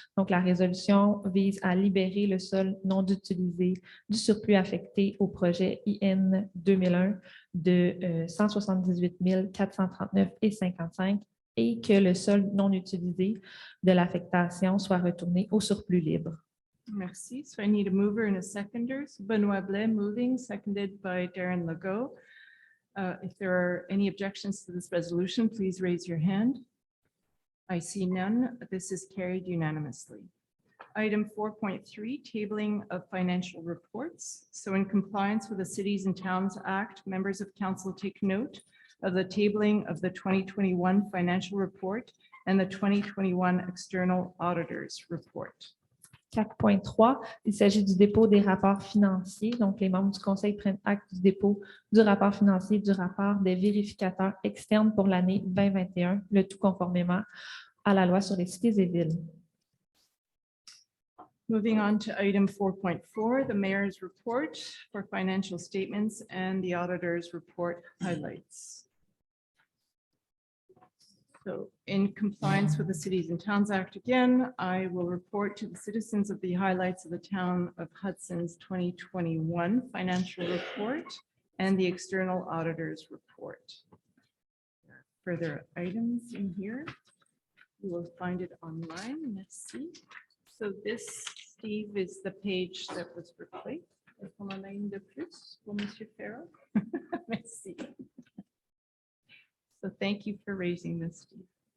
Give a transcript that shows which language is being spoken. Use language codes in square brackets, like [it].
[fr] Donc, la résolution vise à libérer le sol non utilisé du surplus affecté au projet IN 2001 de 178 439,55 et que le sol non utilisé de l'affectation soit retourné au surplus libre. Merci. [en] So I need a mover and a seconder. So Benoit Blais moving, seconded by Darren Legault. If there are any objections to this resolution, please raise your hand. I see none. This is carried unanimously. Item 4.3, tabling of financial reports. So in compliance with the Cities and Towns Act, members of council take note of the tabling of the 2021 financial report and the 2021 external auditors report. [fr] 4.3, il s'agit du dépôt des rapports financiers. Donc, les membres du Conseil prennent acte du dépôt du rapport financier et du rapport des vérificateurs externes pour l'année 2021, le tout conformément à la loi sur les cités et villes. [en] Moving on to item 4.4, the mayor's report for financial statements and the auditor's report highlights. So in compliance with the Cities and Towns Act again, I will report to the citizens of the highlights of the town of Hudson's 2021 financial report and the external auditor's report. Further items in here, you will find it online. Let's see. So this, Steve, is the page that was replaced. [fr] Est-ce qu'on en a une de plus pour Monsieur Farrell? Merci. [en] So thank you for raising this, Steve.